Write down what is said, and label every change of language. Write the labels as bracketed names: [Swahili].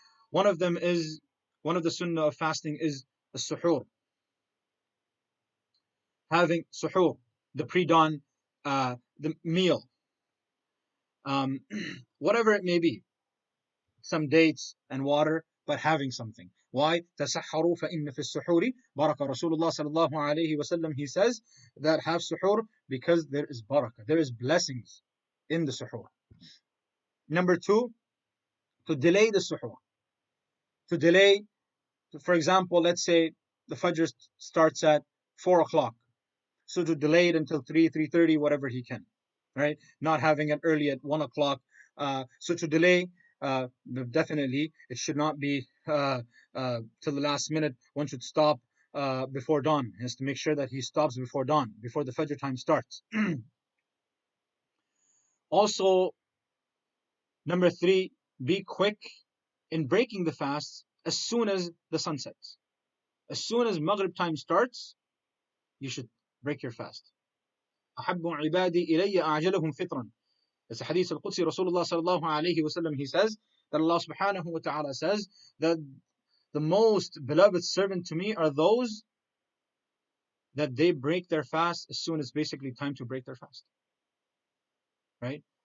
[English] One of them is, one of the sunnah of fasting is the suhoor, having suhoor, the pre-dawn, the meal, um, whatever it may be, some dates and water, but having something. Why? [Arabic] تَسَحَّرُوا فَإِنَّ فِي السُّحُورِ barakah. [English] Rasulullah sallallahu alayhi wasallam, he says that have suhoor because there is barakah, there is blessings in the suhoor. Number two, to delay the suhoor. To delay, for example, let's say the fajr starts at 4 o'clock. So to delay it until 3, 3:30, whatever he can, right? Not having it early at 1 o'clock. So to delay, definitely, it should not be till the last minute. One should stop before dawn. He has to make sure that he stops before dawn, before the Fajr time starts. Also, number three, be quick in breaking the fast as soon as the sun sets. As soon as Maghrib time starts, you should break your fast. [Arabic] أحب عبادي إلي أعجلهم فطرا. [English] It's a hadith al-Qudsi. Rasulullah sallallahu alayhi wasallam, he says that Allah subhanahu wa ta'ala says that the most beloved servant to me are those that they break their fast as soon as basically time to break their fast. Right?